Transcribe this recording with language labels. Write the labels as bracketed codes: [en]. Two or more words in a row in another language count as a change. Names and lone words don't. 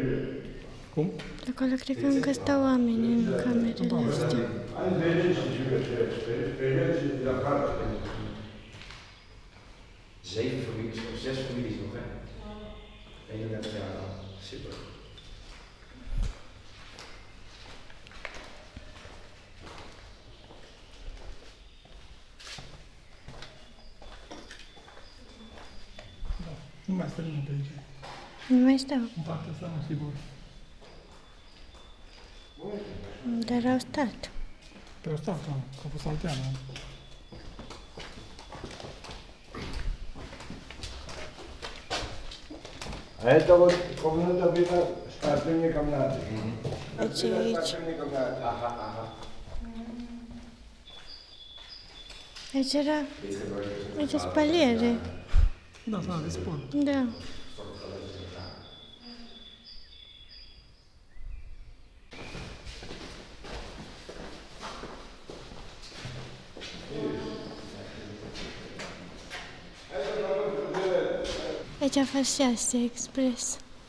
[ro] Cum? De acolo cred că încă stau oamenii în camerele astea. [nl] Zeven families, of 6 families nog, hè? 31 jaar al. Super. [ro] Nu mai stă nimeni pe aici. Nu mai stau, În partea asta, nu, sigur. dar au stat. Pe ăsta, da, că a fost alteană. [ru] А это вот комната видно, спортивные комнаты. [ro] Deci e aici. [ru] Спортивные комнаты. Ага, ага. [ro] Aici era... Aici spaliere. Da, da, de sport. Da. Aici a fost 6 expres.